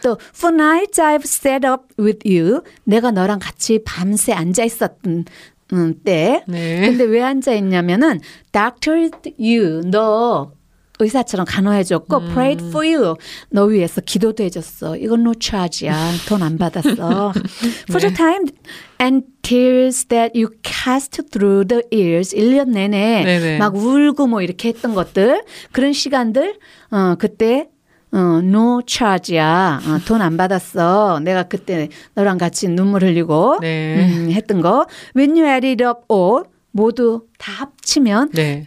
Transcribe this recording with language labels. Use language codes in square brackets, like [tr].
[en] 또 for nights I've sat up with you. [ko] 내가 너랑 같이 밤새 앉아 있었던 때. 네. 근데 왜 앉아 있냐면은 [en] doctored you. [ko] 너 의사처럼 간호해줬고 [en] prayed for you. [ko] 너 위해서 기도도 해줬어. 이건 [en] no charge [ko] 야. 돈 안 받았어. 네. [en] For the time and tears that you cast through the years. [ko] 1년 내내 네네. 막 울고 뭐 이렇게 했던 것들. 그런 시간들 그때 [en] no charge [ko] 야. 돈 안 받았어. 내가 그때 너랑 같이 눈물 흘리고 네. 했던 거. [en] When you add it up all. [ko] 모두 다 합치면 네.